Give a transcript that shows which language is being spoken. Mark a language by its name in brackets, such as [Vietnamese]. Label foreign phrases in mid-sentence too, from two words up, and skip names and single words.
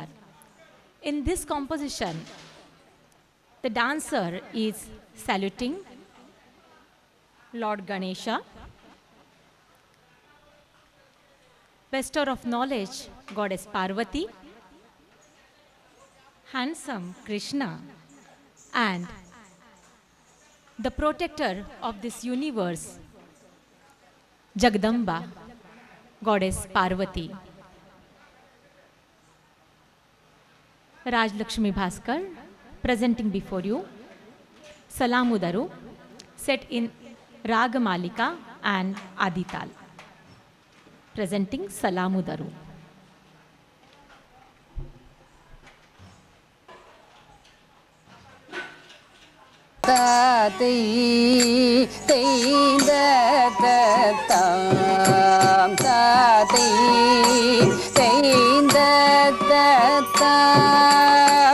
[English] In this composition, the dancer is saluting Lord Ganesha, bestower of knowledge, Goddess Parvati, handsome Krishna, and the protector of this universe, Jagdamba, Goddess Parvati. Rajlakshmi Bhaskar presenting before you Salamudaru, set in Ragamalika and Adital. Presenting Salamudaru. Tati da da tam tati da da tam